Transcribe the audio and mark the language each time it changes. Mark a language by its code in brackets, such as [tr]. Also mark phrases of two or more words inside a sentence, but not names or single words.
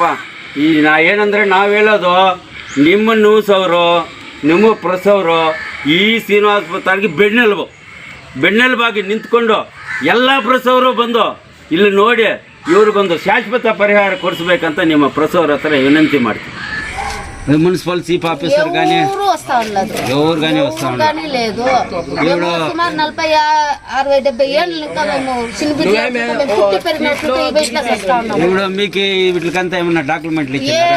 [kn] ಈ ಏನಂದರೆ ನಾವು ಹೇಳೋದು, ನಿಮ್ಮ ನ್ಯೂಸ್ ಅವರು, ನಿಮ್ಮ ಪ್ರೆಸ್ ಅವರು ಈ ಶ್ರೀನಿವಾಸಪುರ ತಾಲೂಕಿಗೆ ಬೆನ್ನೆಲುಬಾಗಿ ನಿಂತ್ಕೊಂಡು ಎಲ್ಲ ಪ್ರೆಸ್ ಅವರು ಬಂದು ಇಲ್ಲಿ ನೋಡಿ ಇವ್ರಿಗೊಂದು ಶಾಶ್ವತ ಪರಿಹಾರ ಕೊಡಿಸ್ಬೇಕಂತ ನಿಮ್ಮ ಪ್ರೆಸ್ ಅವ್ರ ಹತ್ರ వినంతి ಮಾಡ್ತೀವಿ. [te] మున్సిపల్ చీఫ్ ఆఫీసర్ కానీ ఎవరు కానీ వస్తా కానీ లేదు. మేము సుమారు 40-60-70 ఏళ్ళు ఇంకా మేము పుట్టి పెరిగినట్టు ఇట్లా చేస్తా ఉన్నాము. ఇప్పుడు మీకు వీటికంతా ఏమన్నా డాక్యుమెంట్లు ఇచ్చారా?